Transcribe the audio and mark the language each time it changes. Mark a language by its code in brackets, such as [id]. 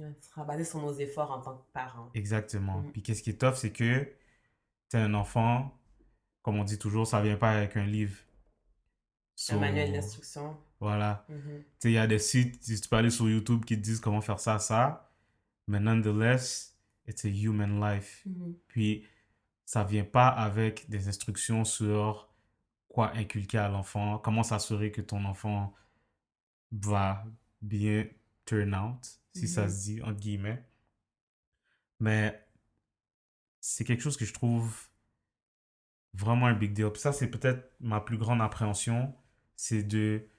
[fr] Ouais, ce sera basé sur nos efforts en tant que parents. Exactement. Mm. Puis qu'est-ce qui est tough, c'est que tu es un enfant, comme on dit toujours, ça vient pas avec un livre. Un manuel d'instruction. Voilà. Mhm. Tu sais, il y a des sites, tu peux aller sur YouTube qui te disent comment faire ça. Mais [en] nonetheless, it's a human life. Mhm. [fr] Puis, ça vient pas avec des instructions sur quoi inculquer à l'enfant, comment s'assurer que ton enfant va bien [en] turn out, [fr] si ça Mhm. se dit, entre guillemets. Mais c'est quelque chose que je trouve vraiment un [en] big deal. [fr] Puis ça, c'est peut-être ma plus grande appréhension, c'est de...